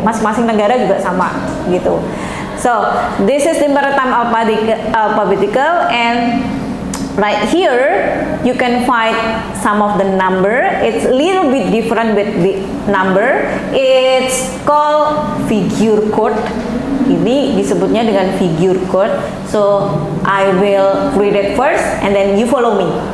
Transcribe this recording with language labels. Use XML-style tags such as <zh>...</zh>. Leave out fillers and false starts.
<id>Masing-masing negara juga sama, gitu.</id> <en>So this is the maritime alphabetical, and right here you can find some of the number. It's a little bit different with the number. It's called figure code.</en> <id>Ini disebutnya dengan figure code.</id> <en>So I will read it first and then you follow me.</en>